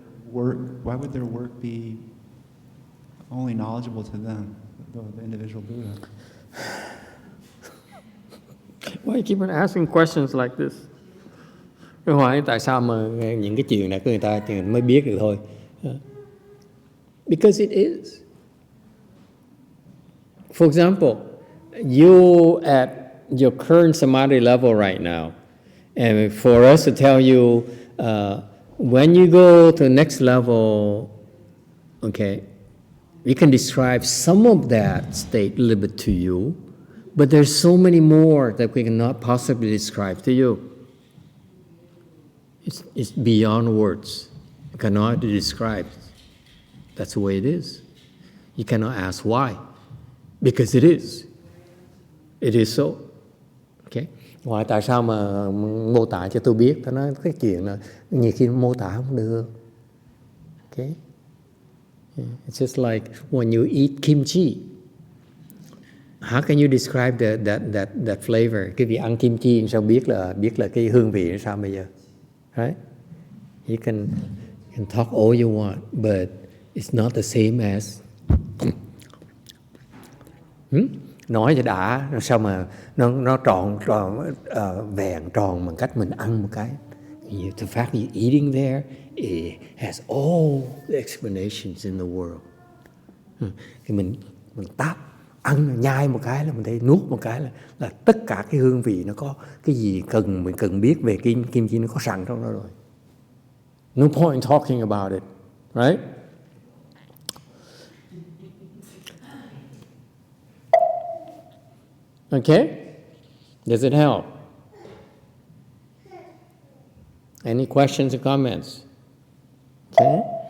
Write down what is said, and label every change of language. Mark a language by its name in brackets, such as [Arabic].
[English] Why would their work be only knowledgeable to them, the individual Buddha? Why you keep on asking questions like this? [Vietnamese] Tôi hỏi tại sao mà những cái chuyện này người ta mới biết được thôi? [English] Because it is. For example, you at your current samadhi level right now, and for us to tell you, when you go to the next level, okay, we can describe some of that state a little bit to you, but there's so many more that we cannot possibly describe to you. It's beyond words. You cannot describe. That's the way it is. You cannot ask why, because it is. It is so. Okay. [Vietnamese] Ngoài tại sao mà mô tả cho tôi biết? Tôi nói cái chuyện là nhiều khi mô tả không được. [English] Okay. It's just like when you eat kimchi. How can you describe that flavor? [Vietnamese] Cái vị ăn kim chi sao biết là cái hương vị nó sao bây giờ? [English] Right? You can talk all you want, but it's not the same as [Vietnamese] nói cho đã, sao mà nó tròn vẹn tròn bằng cách mình ăn một cái. [English] The fact you're eating there, it has all the explanations in the world. [Vietnamese] Thì mình táp ăn nhai một cái là mình thấy nuốt một cái là tất cả cái hương vị nó có cái gì mình cần biết về kim chi nó có sẵn trong đó rồi. [English] No point in talking about it, right? Okay? Does it help? Any questions or comments? Okay?